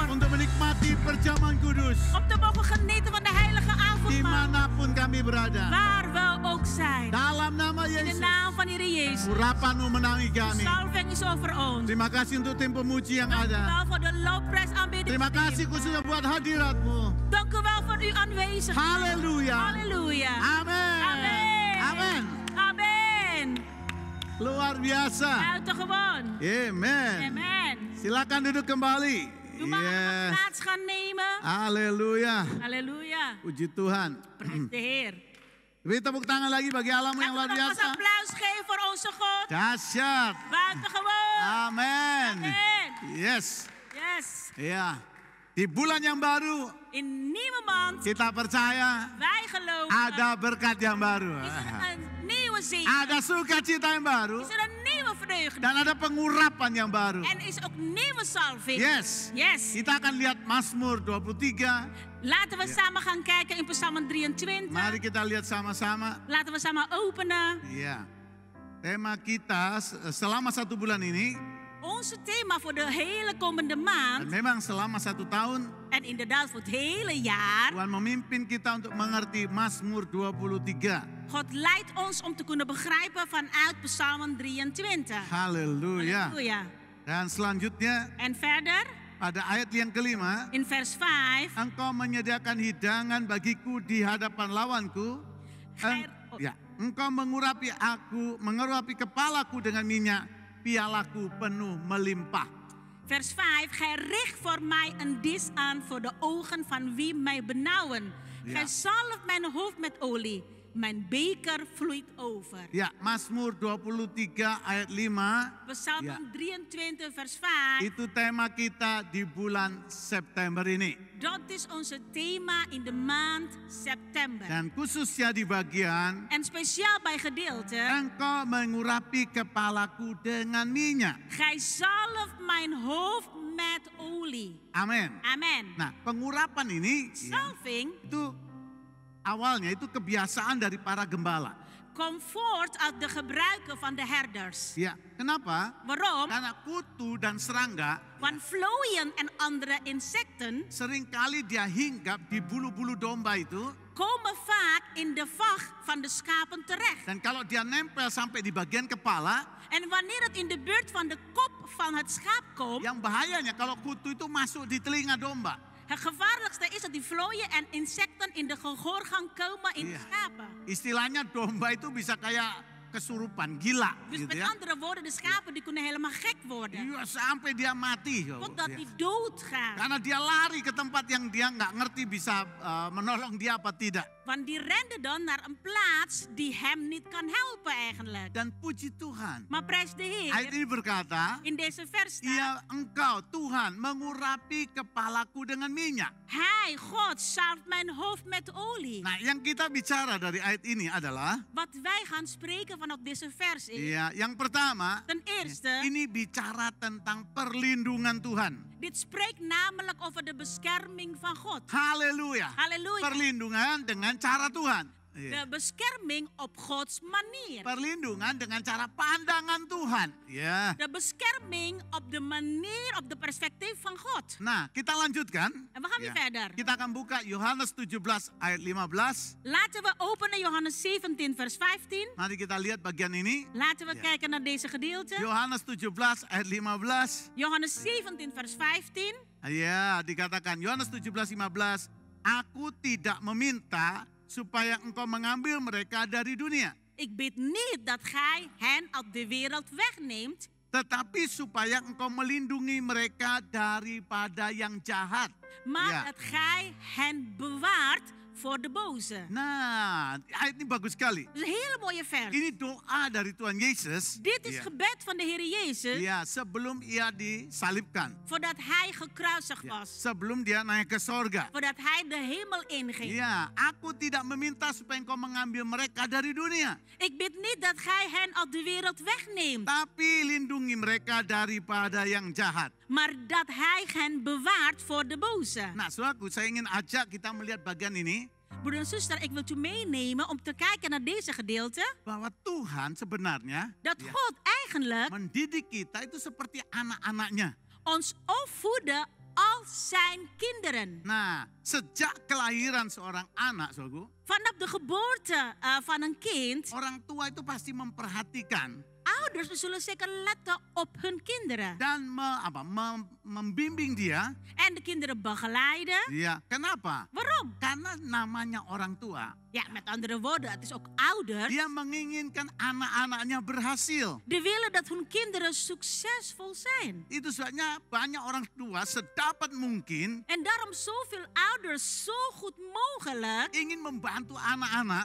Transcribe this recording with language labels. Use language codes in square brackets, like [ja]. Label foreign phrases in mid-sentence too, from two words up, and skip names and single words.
[id] untuk menikmati perjamuan kudus [nl] om te mogen genieten van de heilige avondmaal. [id] dimanapun kami berada. [nl] Waar we ook zijn. [id] Dalam nama [nl] In de [id] Yesus, [nl] naam van Heer Jezus. [id] urapanmu menangi kami. [nl] Salving is over ons. [id] Terima kasih untuk tim pemuji yang [nl] Dank u [id] ada. [nl] wel voor de loveprijsaanbidding. [id] Terima kasih khususnya buat hadiratmu. [nl] Dank u wel voor uw aanwezigheid. [id] Haleluya. [nl] Halleluja. [id] Amin. [nl] Amen. [id] Amin. [nl] Amen. [id] Luar biasa. [nl] Buitengewoon. [id] Amen. [nl] Amen. [id] Silakan duduk kembali. [nl] U mag plaats gaan nemen. [id] Haleluya. [nl] Halleluja. [id] Puji Tuhan. [nl] Prijs de Heer. [id] Beri tepuk tangan lagi bagi Allahmu yang luar [nl] Laten we nog eens [id] biasa. [nl] applaus geven voor onze God. [id] Dahsyat. [nl] Buitengewoon. [id] Amin. [nl] Amen. [id] Yes. [nl] Yes. [id] Ya. Di bulan yang baru [nl] In nieuwe maand. [id] kita percaya [nl] Wij geloven. [id] ada berkat yang baru. [nl] Is er een nieuwe zegen. [id] Ada sukacita yang baru. [nl] Is er een nieuwe overdeugd. [id] Dan ada pengurapan yang baru. [nl] En is ook nieuwe salving. [id] Yes. [nl] Yes. [id] Kita akan lihat Mazmur 23. [nl] Laten we samen gaan kijken in Psalm 23. [id] Mari kita lihat sama-sama. [nl] Laten we samen openen. [id] Ya. Tema kita selama 1 bulan ini, [nl] Onze thema voor de hele komende [id] dan [nl] maand. [id] memang selama 1 tahun, [nl] En inderdaad voor het hele jaar. [id] Tuhan memimpin kita untuk mengerti Mazmur 23. [nl] God leidt ons om te kunnen begrijpen vanuit Psalm 23. [id] Haleluya. [nl] Halleluja. [id] Dan selanjutnya, [nl] En verder, [id] pada ayat yang kelima, [nl] in vers 5. [id] Engkau menyediakan hidangan bagiku di hadapan lawanku. Engkau mengurapi kepalaku dengan minyak, pialaku penuh melimpah. [nl] Vers 5. Gij richt voor mij een dis aan voor de ogen van wie mij benauwen. Ja. Gij zalft mijn hoofd met olie. Mijn beker vloeit over. [id] Ya, Mazmur 23 ayat 5. [nl] Psalm Ja. 23 vers 5. [id] Itu tema kita di bulan September ini. [nl] Dat is onze thema in de maand september. [id] Dan khususnya di bagian [nl] En speciaal bij gedeelte. [id] Engkau mengurapi kepalaku dengan minyak. [nl] Gij zalft mijn hoofd met olie. [id] Amin. [nl] Amen. [id] Nah, pengurapan ini [nl] Salving [id] itu awalnya itu kebiasaan dari para gembala. [nl] komt voort uit de gebruiken van de herders. [id] Ya, kenapa? [nl] Waarom? [id] Karena kutu dan serangga [nl] Want vlooien en andere insecten [id] seringkali dia hinggap di bulu-bulu domba itu. [nl] komen vaak in de vacht van de schapen terecht. [id] Dan kalau dia nempel sampai di bagian kepala, [nl] En wanneer het in de buurt van de kop van het schaap komt, [id] yang bahayanya kalau kutu itu masuk di telinga domba. [nl] het gevaarlijkste is dat die vlooien en insecten in de gehoorgang komen in de [id] Iya. [nl] schapen. [id] Istilahnya domba itu bisa kayak kesurupan, gila [nl] Dus [id] gitu [nl] met [id] ya. [nl] andere woorden, de schapen die kunnen helemaal gek worden. [id] Iya, sampai dia mati. [nl] Totdat [id] Ya. [nl] die doodgaan. [id] Karena dia lari ke tempat yang dia nggak ngerti bisa menolong dia apa tidak. [nl] Want die renden dan naar een plaats die hem niet kan helpen eigenlijk. [id] Dan puji Tuhan, [nl] Maar prijs de [id] ayat [nl] Heer, [id] ini berkata, [nl] in deze vers staat, [id] "Ia engkau Tuhan mengurapi kepalaku dengan minyak." [nl] Hij, God, zalft mijn hoofd met olie. [id] Nah, yang kita bicara dari ayat ini adalah, [nl] Wat wij gaan spreken vanaf deze vers is, [id] ya, yang pertama, [nl] ten eerste, [id] ini bicara tentang perlindungan Tuhan. [nl] dit spreekt namelijk over de bescherming van God. [id] Haleluya. [nl] Halleluja. [id] Perlindungan dengan cara Tuhan. [nl] De bescherming op Gods manier. [id] Perlindungan dengan cara pandangan Tuhan. Ya. [nl] De bescherming op de manier, op de perspectief van God. [id] Nah, kita lanjutkan. [nl] En we gaan weer verder. [id] Kita akan buka Yohanes 17 ayat 15. [nl] Laten we openen Johannes 17 vers 15. [id] Mari kita lihat bagian ini. [nl] Laten we Ja. kijken naar deze gedeelte. [id] Yohanes 17 ayat 15. [nl] Johannes 17 vers 15. [id] Ya, dikatakan Yohanes 17 15. Aku tidak meminta supaya engkau mengambil mereka dari dunia, [nl] Ik bid niet dat gij hen uit de wereld wegneemt, [id] tetapi supaya engkau melindungi mereka daripada yang jahat. [nl] maar Ja. dat gij hen bewaart voor de boze. [id] Nah, ayat ini bagus sekali. [nl] Dat is een hele mooie vers. [id] Ini doa dari Tuhan Yesus. [nl] Dit is [id] Ya. [nl] gebed van de Heer Jezus [id] Ya, sebelum ia disalibkan. [nl] voordat hij gekruisigd [id] Ya, [nl] was. [id] sebelum dia naik ke sorga. [nl] Voordat hij de hemel inging. [id] Ya, aku tidak meminta supaya engkau mengambil mereka dari dunia, [nl] Ik bid niet dat gij hen uit de wereld wegneemt, [id] tapi lindungi mereka daripada yang jahat. [nl] maar dat hij hen bewaart voor de boze. [id] Nah, saudaraku, saya ingin ajak kita melihat bagian ini, [nl] Broeder en zuster, ik wil u meenemen om te kijken naar deze gedeelte. [id] bahwa Tuhan sebenarnya [nl] Dat [id] ya, [nl] God eigenlijk [id] mendidik kita itu seperti anak-anaknya. [nl] ons opvoedde als zijn kinderen. [id] Nah, sejak kelahiran seorang anak, saudaraku, [nl] Vanaf de geboorte van een kind, [id] orang tua itu pasti memperhatikan [nl] ouders zullen zeker letten op hun kinderen. [id] dan membimbing dia. [nl] En de kinderen begeleiden. [id] Ya, kenapa? [nl] Waarom? [id] Karena namanya orang tua. [nl] Ja, met andere woorden, het is ook ouders. [id] Dia menginginkan anak-anaknya berhasil. [nl] Die willen dat hun kinderen succesvol zijn. [id] Itu sebabnya banyak orang tua sedapat mungkin [nl] En daarom zoveel ouders zo goed mogelijk [id] ingin membantu anak-anak.